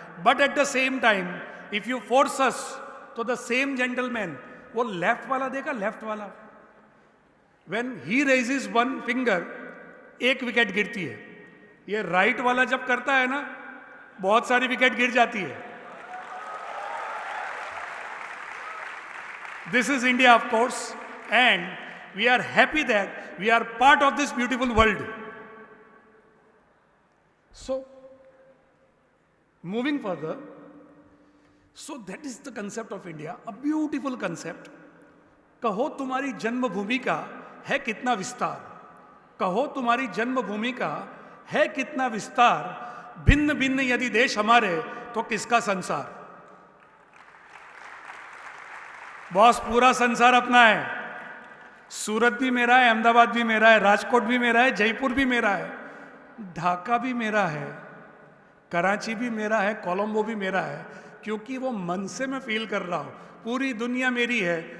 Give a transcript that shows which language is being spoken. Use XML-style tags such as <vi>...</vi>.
<en>but at the same time if you force us, तो the same gentleman,</en> <hi>वो left वाला देखा, लेफ्ट वाला,</hi> <en>when he raises one finger,</en> <hi>एक विकेट गिरती है. ये राइट वाला जब करता है ना, बहुत सारी विकेट गिर जाती है.</hi> <en>This is India of course, and we are happy that we are part of this beautiful world. So, moving further, so that is the concept of India, a beautiful concept.</en> <hi>कहो तुम्हारी जन्मभूमि का है कितना विस्तार, कहो तुम्हारी जन्मभूमि का है कितना विस्तार, भिन्न भिन्न यदि देश हमारे तो किसका संसार. बॉस, पूरा संसार अपना है. सूरत भी मेरा है, अहमदाबाद भी मेरा है, राजकोट भी मेरा है, जयपुर भी मेरा है, ढाका भी मेरा है, कराची भी मेरा है, कोलंबो भी मेरा है, क्योंकि वो मन से मैं फील कर रहा हूं पूरी दुनिया मेरी है.</hi>